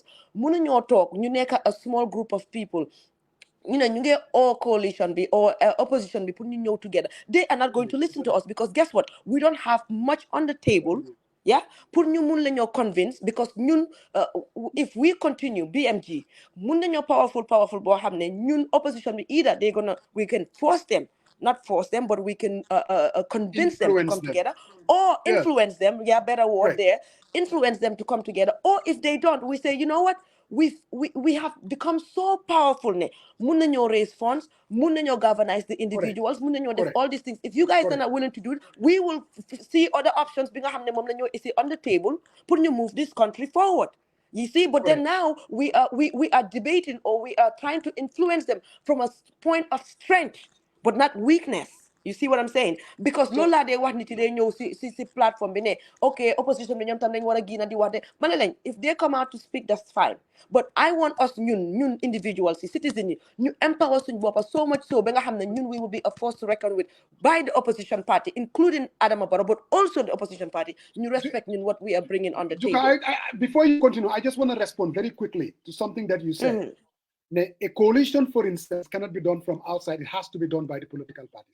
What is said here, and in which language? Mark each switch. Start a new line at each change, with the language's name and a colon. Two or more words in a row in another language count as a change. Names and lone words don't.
Wolof: Mënuñoo toog ñu nekk
English: a small group of people, you get all coalition be or opposition be putting you together. They are not going to listen to us, because guess what? We don't have much on the table. Yeah, put
Wolof: ñu mun lañoo
English: convince, because ñun if we continue BMG
Wolof: mun nañoo
English: powerful
Wolof: boo xam ne ñun opposition bi
English: either we can not force them, but we can convince them to come together, or influence them. Yeah, better word there. Influence them to come together. Or if they don't, we say, you know what? We have become so powerful.
Wolof: Mun nañoo
English: raise funds,
Wolof: mun nañoo
English: galvanize the individuals,
Wolof: mun nañoo def
English: all these things. If you guys are not willing to do it, we will see other options
Wolof: bi nga xam ne moom lañoo isi
English: on the table
Wolof: pour ñu
English: move this country forward. You see, but then now we are debating, or we are trying to influence them from a point of strength, but not weakness. You see what I'm saying? Because
Wolof: lola de wax nit day ñew si platform bi ne okay opposition bi ñom tam dañ wara gina di wax de mané lañ
English: if they come out to speak that's fine, but I want us ñun individuals citizens
Wolof: ñu empower suñ bop
English: so much so
Wolof: ba nga xamne ñun
English: we will be a force to reckon with by the opposition party including Adama Barrow, but also the opposition party. You respect what we are bringing on the table. Before you continue, I just want to respond very quickly to something that you said. A coalition, for instance, cannot be done from outside. It has to be done by the political parties.